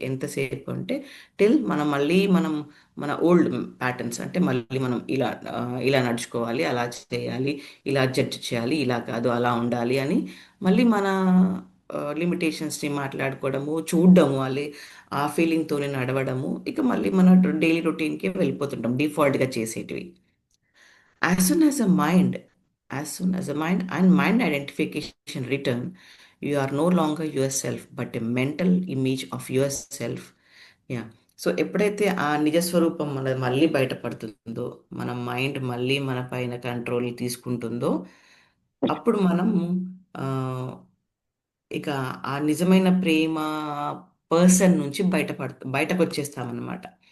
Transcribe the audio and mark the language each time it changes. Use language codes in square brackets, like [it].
[te] ఎంతసేపు అంటే మనం మన ఓల్డ్ ప్యాటర్న్స్, అంటే మళ్ళీ మనం ఇలా నడుచుకోవాలి, అలా చేయాలి, ఇలా జడ్జ్ చేయాలి, ఇలా కాదు అలా ఉండాలి అని మళ్ళీ మన లిమిటేషన్స్ని మాట్లాడుకోవడము, చూడడము, ఆ ఫీలింగ్తోనే నడవడము, ఇక మళ్ళీ మన డైలీ రొటీన్కి వెళ్ళిపోతుంటాం డిఫాల్ట్గా చేసేటివి. [en] As soon as a mind, as soon as a mind identification return, you are no longer yourself, but a mental image of yourself. Yeah. [te] So ఎప్పుడైతే ఆ నిజ స్వరూపం మనది మళ్ళీ బయటపడుతుందో, మన మైండ్ మళ్ళీ మన పైన కంట్రోల్ తీసుకుంటుందో, అప్పుడు మనం ఆ, ఇక ఆ నిజమైన ప్రేమ పర్సన్ నుంచి బయటకు వచ్చేస్తామన్నమాట.